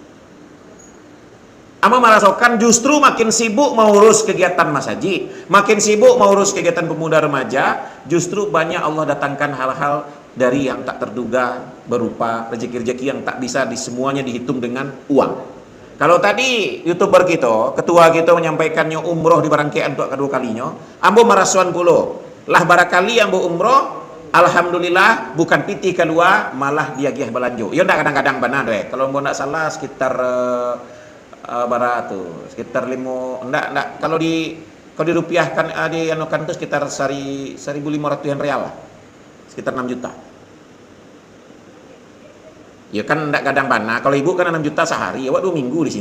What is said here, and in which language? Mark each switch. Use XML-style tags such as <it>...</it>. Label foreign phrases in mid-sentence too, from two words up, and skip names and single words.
<id>Ama merasakan justru makin sibuk mengurus kegiatan masjid, makin sibuk mengurus kegiatan pemuda remaja, justru banyak Allah datangkan hal-hal dari yang tak terduga berupa rezeki-rezeki yang tak bisa semuanya dihitung dengan uang. Kalau tadi YouTuber kita, ketua kita menyampaikannya umroh di Barangkaian untuk kedua kalinya,</id> <min>ambo marasuan pulo. Lah barakali ambo umroh, alhamdulillah bukan piti keluar, malah dia giah belanjo. Ya ndak kadang-kadang benar deh. Kalau ambo ndak salah sekitar barat tuh, sekitar 5 ndak kalau dirupiahkan di anukan itu sekitar 1.500 real lah.</min> <id>sekitar 6 juta.</id> <min>Ya kan enggak kadang bana.</min> <id>Kalau ibu kan 6 juta sehari, awak 2 minggu di sini.</id>